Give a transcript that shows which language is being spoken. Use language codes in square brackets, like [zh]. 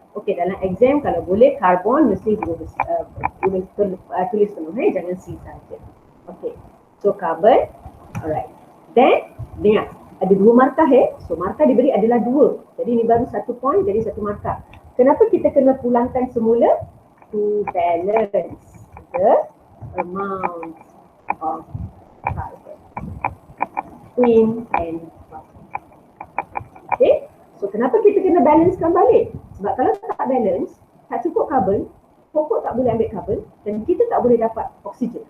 [ms] Okay, dalam exam kalau boleh carbon mesti tulis penuh, jangan C saja. [en] Okay, so carbon, alright. [ms] Then, dengar, ada dua markah so markah diberi adalah dua. Jadi ini baru satu point, jadi satu markah. Kenapa kita kena pulangkan semula? [en] To balance the amount of carbon in and out. [ms] Okay, so kenapa kita kena balancekan balik? Sebab kalau tak balance, tak cukup carbon, pokok tak boleh ambil carbon dan kita tak boleh dapat oksigen.